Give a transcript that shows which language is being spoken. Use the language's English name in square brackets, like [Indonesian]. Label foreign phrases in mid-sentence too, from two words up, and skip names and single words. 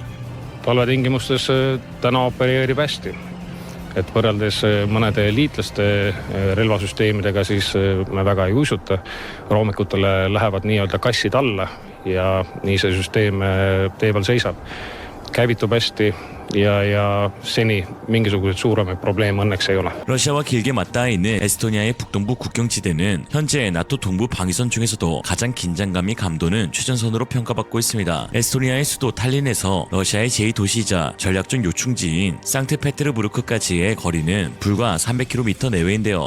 [Estonian] talvetingimustes täna opereerib hästi, et võrreldes mõnede liitlaste relvasüsteemidega siis me väga ei uisuta. Roomikutele lähevad nii-öelda kassid alla ja nii see süsteem tee peal seisab. Käivitub hästi ja seni mingisuguseid suuremaid probleeme õnneks ei ole. [Korean] 러시아와 길게 맞닿아 있는 에스토니아의 북동부 국경지대는 현재 나토 동부 방위선 중에서도 가장 긴장감이 감도는 최전선으로 평가받고 있습니다. 에스토니아의 수도 탈린에서 러시아의 제2도시이자 전략적 요충지인 상트페테르부르크까지의 거리는 불과 300km 내외인데요.